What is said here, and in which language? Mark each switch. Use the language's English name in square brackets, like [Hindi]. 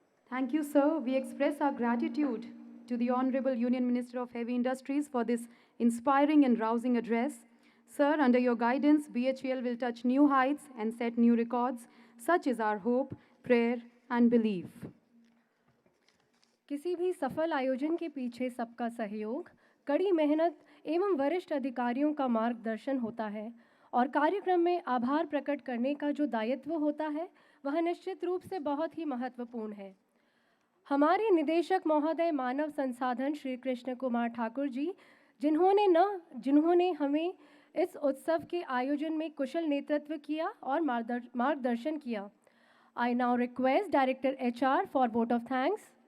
[English] Thank you, sir. We express our gratitude to the Honorable Union Minister of Heavy Industries for this inspiring and rousing address. Sir, under your guidance, BHEL will touch new heights and set new records. Such is our hope, prayer, and belief. [Hindi] किसी भी सफल आयोजन के पीछे सबका सहयोग, कड़ी मेहनत एवं वरिष्ठ अधिकारियों का मार्गदर्शन होता है और कार्यक्रम में आभार प्रकट करने का जो दायित्व होता है वह निश्चित रूप से बहुत ही महत्वपूर्ण है। हमारे निदेशक महोदय मानव संसाधन श्री कृष्ण कुमार ठाकुर जी जिन्होंने हमें इस उत्सव के आयोजन में कुशल नेतृत्व किया और मार्गदर्शन किया। [English] I now request Director HR for vote of thanks.